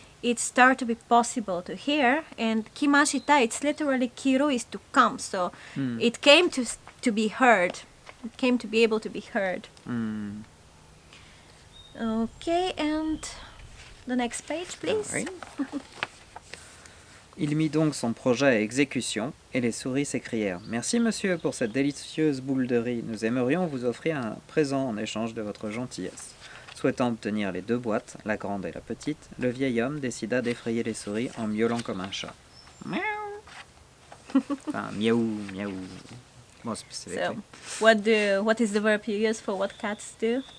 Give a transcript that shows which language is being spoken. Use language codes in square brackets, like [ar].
[en] It started to be possible to hear, and kimashita, it's literally kiru is to come. So, it came to be heard. It came to be able to be heard. Okay, and the next page, please. Right. [fr] Il mit donc son projet à exécution et les souris s'écrièrent « Merci monsieur pour cette délicieuse boule de riz. Nous aimerions vous offrir un présent en échange de votre gentillesse. » Souhaitant obtenir les deux boîtes, la grande et la petite, le vieil homme décida d'effrayer les souris en miaulant comme un chat. Miaou. Enfin, miaou, miaou. [en] More specifically. So, what is the verb you use for what cats do?